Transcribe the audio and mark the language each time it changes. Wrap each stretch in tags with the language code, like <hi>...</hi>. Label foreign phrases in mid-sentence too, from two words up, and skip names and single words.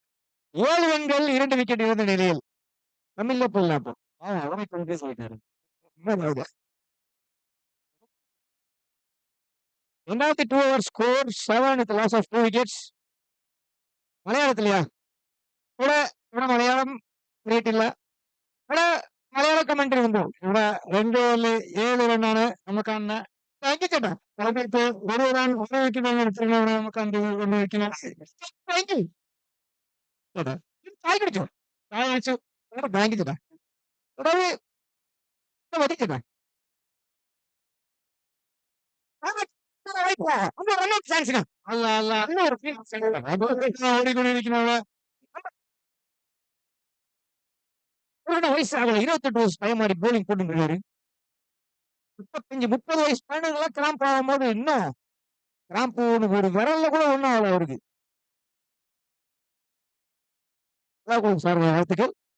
<ta>7 ரன்கள் 2 விக்கெட் இருந்த நிலையில் தமிழ்ல போடலாம் அப்போ. அவரை கொண்டு சொல்லிட்டாரு.</ta> <en>ரெண்டாவது 2 over score 7 with loss of 2 wickets.</en> <ta>மலையாளத்திலயா? கூட கூட மலையாளம் ரேட் இல்ல.</ta> <ml>ഇവിടെ മലയാള കമന്ററി ഉണ്ടോ? ഇവിടെ 2 ഓവറിൽ 7 റണ്ണാണ് നമുക്ക് അന്ന് ചേട്ടാ. അതിനകത്ത് ഒരു റൺ 1 വിക്കറ്റാണ് എടുത്തിരുന്നത്. നമുക്ക് 1 വിക്കറ്റ്. ചേട്ടാ ചായ കുടിച്ചോ? ചായ കുടിച്ചു. ബാങ്ക് ചേട്ടാ. ഇവിടെ മതി ചേട്ടാ. അല്ല അല്ല ഓടിക്കൊണ്ടിരിക്കുന്നവിടെ</ml> <ta>வயசு ஆகல. 28 வயசு பையன் மாதிரி போலிங் போட்டுருக்காரு. 35 30 வயசு பையனுக்கெல்லாம் கிராம்ப் ஆகும்போது இன்னும் கிராம்ப் ஒரு விரல்ல கூட ஒண்ணும் ஆகல அவருக்கு. சார் வாழ்த்துக்கள்.</ta>